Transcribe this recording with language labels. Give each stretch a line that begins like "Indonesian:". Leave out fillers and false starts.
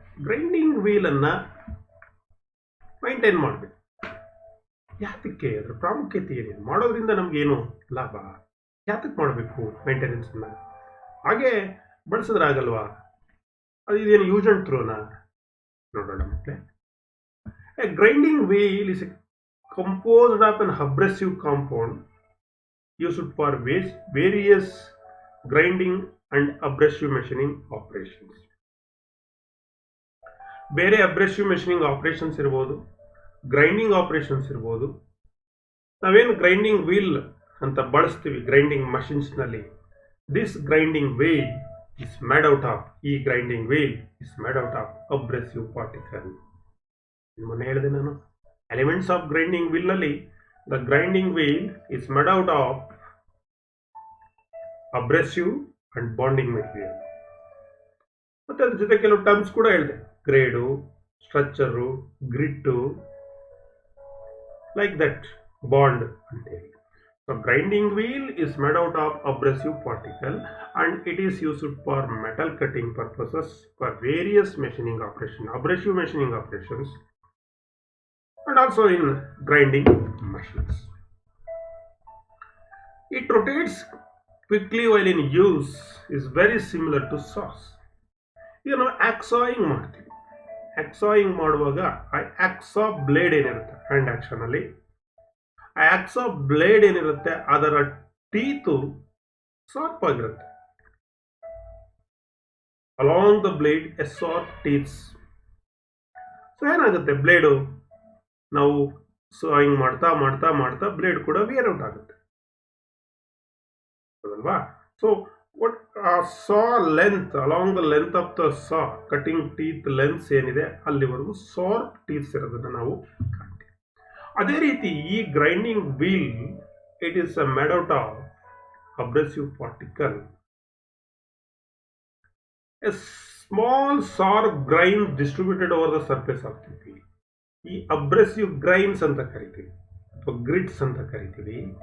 Kannada: Grinding wheel ಅನ್ನ maintain ಮಾಡಬೇಕು. ಯಾತಕ್ಕೆ, ಅದರ ಪ್ರಾಮುಖ್ಯತೆ ಏನೇನು, ಮಾಡೋದ್ರಿಂದ ನಮ್ಗೇನು ಲಾಭ, ಯಾತಕ್ಕೆ ಮಾಡಬೇಕು ಮೈಂಟೆನೆನ್ಸ್ ಅನ್ನ, ಹಾಗೆ ಬಳಸಿದ್ರಾಗಲ್ವಾ, ಅದು ಇದೇನು ಯೂಸ್ ಅಂಡ್ ಥ್ರೋನಾ ನೋಡೋಣ ಮಕ್ಕಳೇ.
English: A grinding wheel is composed of an abrasive compound used for various grinding and abrasive machining operations.
Kannada: ಬೇರೆ ಅಬ್ರೆಸಿವ್ ಮೆಷಿನಿಂಗ್ ಆಪರೇಷನ್ಸ್ ಇರ್ಬೋದು, ಗ್ರೈಂಡಿಂಗ್ ಆಪರೇಷನ್ಸ್ ಇರ್ಬೋದು. ನಾವೇನು ಗ್ರೈಂಡಿಂಗ್ ವೀಲ್ ಅಂತ ಬಳಸ್ತೀವಿ ಗ್ರೈಂಡಿಂಗ್ ಮಷಿನ್ಸ್ ನಲ್ಲಿ,
English: This grinding wheel is made out of, ಈ grinding wheel is made out of abrasive particle.
Kannada: ಮೊನ್ನೆ ಹೇಳಿದೆ ನಾನು,
English: Elements of grinding wheel ನಲ್ಲಿ the grinding wheel is made out of abrasive and bonding material.
Kannada: ಮತ್ತೆ ಅದ್ರ ಜೊತೆ ಕೆಲವು ಟರ್ಮ್ಸ್ ಕೂಡ ಹೇಳಿದೆ, grade, structure, ಗ್ರಿಟ್ಟು, like that, bond ಅಂತೇಳಿ.
English: So grinding wheel is made out of abrasive particle and it is used for metal cutting purposes for various machining operation, abrasive machining operations and also in grinding machines. It rotates quickly while in use, is very similar to saws.
Kannada: ಈಗ ನಾವು ಆಕ್ಸಾಯಿಂಗ್ ಮಾಡ್ತೀವಿ, ಆಕ್ಸಾಯಿಂಗ್ ಮಾಡುವಾಗ ಆ Akzo blade ಏನಿರುತ್ತೆ hand action ಅಲ್ಲಿ, ಆ Akzo blade ಏನಿರುತ್ತೆ ಅದರ ಟೀತು ಶಾರ್ಪ್ ಆಗಿರುತ್ತೆ.
English: Along the blade a sharp teeths.
Kannada: So ಏನಾಗುತ್ತೆ, ಬ್ಲೇಡು ನಾವು ಹಿಂಗ್ ಮಾಡ್ತಾ ಮಾಡ್ತಾ ಮಾಡ್ತಾ ಬ್ಲೇಡ್ ಕೂಡ ವೇರ್ ಔಟ್ ಆಗುತ್ತೆ, ಹೌದಲ್ವಾ?
English: so what saw length, along the length of the saw, cutting teeth length
Kannada: ಏನಿದೆ ಅಲ್ಲಿವರೆಗೂ ಶಾರ್ಪ್ ಟೀತ್ಸ್ ಇರೋದನ್ನ ನಾವು ಕಾಣ್ತೀವಿ. ಅದೇ ರೀತಿ ಈ
English: Grinding wheel, it is made out of abrasive particle, a small sharp grains distributed over the surface of the wheel.
Kannada: ಈ ಅಬ್ರೆಸಿವ್ grains ಅಂತ ಕರಿತೀವಿ ಅಥವಾ ಗ್ರಿಡ್ಸ್ ಅಂತ ಕರಿತೀವಿ.